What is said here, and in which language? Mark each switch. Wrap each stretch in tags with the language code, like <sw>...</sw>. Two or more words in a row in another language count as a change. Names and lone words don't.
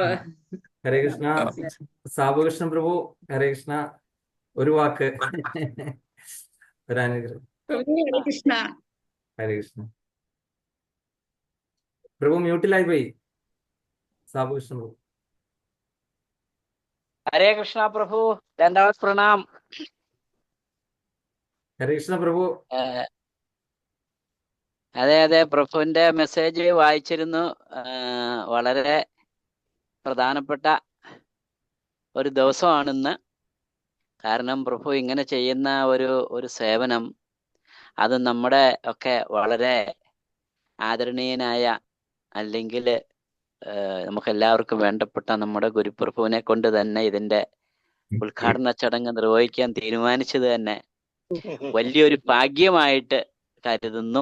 <ml>ഹരേ കൃഷ്ണ. സാബുകൃഷ്ണ പ്രഭു ഹരേ കൃഷ്ണ. ഒരു വാക്ക്, ഒരു അനുഗ്രഹം. പ്രഭു ഹരേ കൃഷ്ണ. ഹരേ കൃഷ്ണ. പ്രഭു മ്യൂട്ടിലായി പോയി. സാബുകൃഷ്ണ പ്രഭു.</ml> <hi>हरे कृष्णा प्रभु, दंडवत प्रणाम।</hi> <ml>ഹരേ കൃഷ്ണ പ്രഭു. അതെ അതെ, പ്രഭുവിന്റെ മെസ്സേജ് വായിച്ചിരുന്നു. വളരെ പ്രധാനപ്പെട്ട ഒരു ദിവസമാണിന്ന്. കാരണം പ്രഭു ഇങ്ങനെ ചെയ്യുന്ന ഒരു സേവനം, അത് നമ്മുടെ ഒക്കെ വളരെ ആദരണീയനായ, അല്ലെങ്കിൽ നമുക്കെല്ലാവർക്കും വേണ്ടപ്പെട്ട നമ്മുടെ ഗുരുപ്രഭുവിനെ കൊണ്ട് തന്നെ ഇതിന്റെ ഉദ്ഘാടന ചടങ്ങ് നിർവഹിക്കാൻ തീരുമാനിച്ചത് തന്നെ വലിയൊരു ഭാഗ്യമായിട്ട് കരുതുന്നു.</ml>